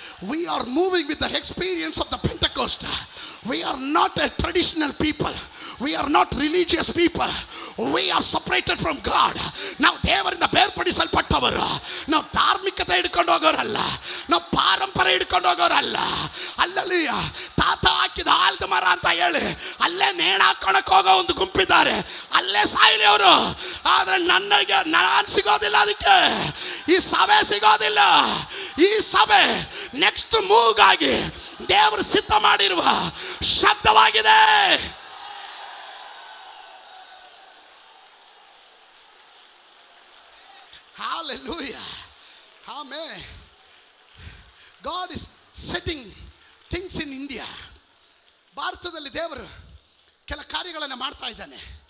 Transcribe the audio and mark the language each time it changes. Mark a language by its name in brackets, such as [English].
[English] We are moving with the experience of the Pentecost. We are not a traditional people. We are not religious people. We are separated from God. [Kannada] ನಾವು ದೇವರಿಂದ ಬೇರ್ಪಡಿಸಲ್ಪಟ್ಟವರು. ನಾವು ಧಾರ್ಮಿಕತೆ ಹಿಡ್ಕೊಂಡು ಹೋಗೋರಲ್ಲ, ನಾವು ಪಾರಂಪರೆ ಹಿಡ್ಕೊಂಡು ಹೋಗೋರಲ್ಲ. ಅಲ್ಲಲ್ಲಿ ತಾತ ಹಾಕಿದ ಆಲದ ಮರ ಅಂತ ಹೇಳಿ ಅಲ್ಲೇ ನೇಣ ಹಾಕೊಳಕ್ ಹೋಗೋ ಒಂದು ಗುಂಪಿದ್ದಾರೆ. ಅಲ್ಲೇ ಸಾಯಿಲಿ ಅವರು. ಆದ್ರೆ ನಾನು ಸಿಗೋದಿಲ್ಲ. ಅದಕ್ಕೆ ಈ ಸಭೆ ಸಿಗೋದಿಲ್ಲ. ಈ ಸಭೆ [English] next move [Kannada] ಆಗಿ ದೇವರು ಸಿದ್ಧ ಮಾಡಿರುವ ಶಬ್ದವಾಗಿದೆ. [English] Hallelujah. Amen. God is setting things in India. [Kannada] ಭಾರತದಲ್ಲಿ ದೇವರು ಕೆಲ ಕಾರ್ಯಗಳನ್ನು ಮಾಡ್ತಾ ಇದ್ದಾನೆ.